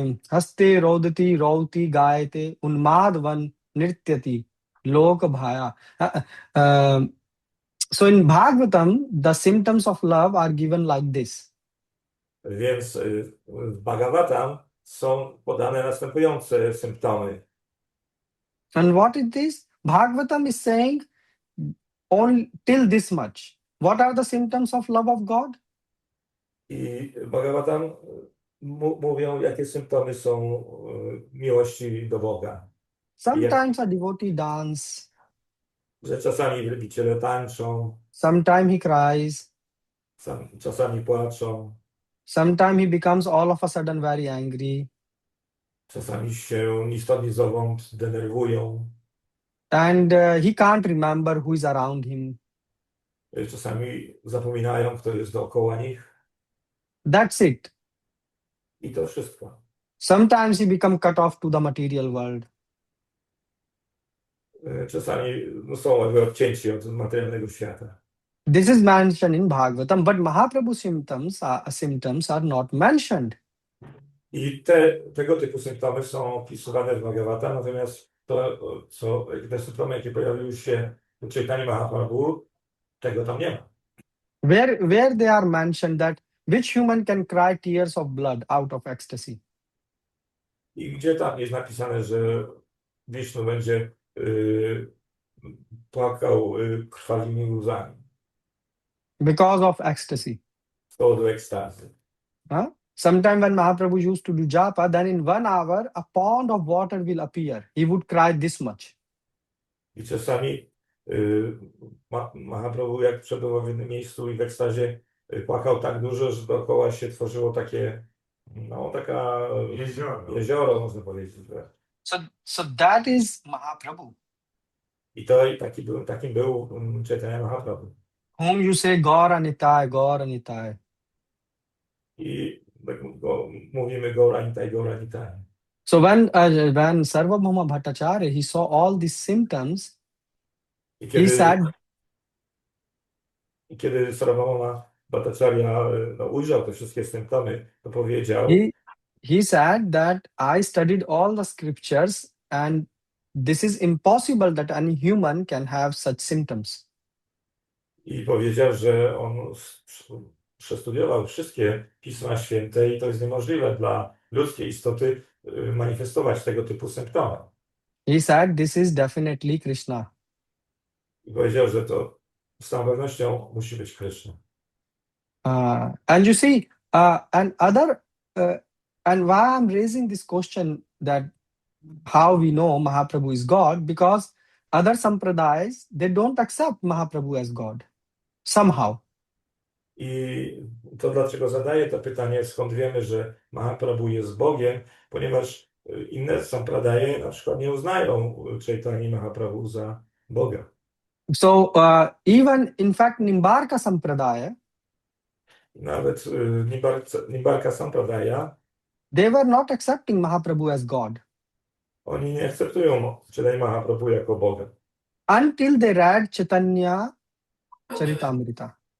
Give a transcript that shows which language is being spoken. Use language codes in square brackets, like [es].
[sa] Haste rodati rauti gayate unmadvan nrityati lok bhaya. [en] So in Bhagavatam, the symptoms of love are given like this. [pl] Więc w Bhagavatam są podane następujące symptomy. [en] And what is this? Bhagavatam is saying only till this much. What are the symptoms of love of God? [pl] I Bhagavatam mówią, jakie symptomy są miłości do Boga. [en] Sometimes a devotee dance, [pl] Że czasami wielbiciele tańczą, [en] sometimes he cries, [pl] czasami płaczą, [en] sometimes he becomes all of a sudden very angry, [pl] czasami się ni stąd ni zowąd denerwują, [en] and he can't remember who is around him. [pl] czasami zapominają, kto jest dookoła nich. [en] That's it. [pl] I to wszystko. [en] Sometimes he becomes cut off to the material world. [pl] Czasami no, są jakby odcięci od materialnego świata. [en] This is mentioned in Bhagavatam, but Mahaprabhu's symptoms are not mentioned. [pl] I tego typu symptomy są opisywane w Bhagavata, natomiast te symptomy, jakie pojawiły się w Caitanya Mahaprabhu, tego tam nie ma. [en] Where they are mentioned that which human can cry tears of blood out of ecstasy? [pl] I gdzie tam jest napisane, że Wisznu będzie płakał krwawymi łzami [en] Because of ecstasy. [pl] z powodu ekstazy. Huh? [en] Sometime when Mahaprabhu used to do japa, then in 1 hour a pond of water will appear. He would cry this much. [pl] I czasami Mahaprabhu, jak przebywał w jednym miejscu i w ekstazie, płakał tak dużo, że dookoła się tworzyło takie, no taka jezioro można powiedzieć. [en] So that is Mahaprabhu, [pl] I to i takim był Caitanya Mahaprabhu. [en] whom you say Gaura Nitai, Gaura Nitai. [pl] I mówimy Gauranitai, Gauranitai. [en] So when Sarvabhauma Bhattacharya, he saw all these symptoms, [pl] I [en] he said, [pl] kiedy Sarvabhauma Bhattacharya no, ujrzał te wszystkie symptomy, to powiedział, [en] he said that I studied all the scriptures and this is impossible that any human can have such symptoms. [pl] i powiedział, że on przestudiował wszystkie Pisma Święte i to jest niemożliwe dla ludzkiej istoty manifestować tego typu symptomy. [en] He said this is definitely Krishna. [pl] I powiedział, że to z całą pewnością musi być Krishna. [en] And you see, and why I'm raising this question that how we know Mahaprabhu is God, because other sampradayas, they don't accept Mahaprabhu as God somehow. [pl] I to dlaczego zadaję to pytanie, skąd wiemy, że Mahaprabhu jest Bogiem, ponieważ inne sampradaje na przykład nie uznają Caitanya Mahaprabhu za Boga. [en] So even in fact Nimbarka Sampradaya, [pl] Nawet Nimbarka Sampradaya, [en] they were not accepting Mahaprabhu as God [pl] oni nie akceptują Caitanya Mahaprabhu jako Boga. [en] until they read Caitanya Charitamrita.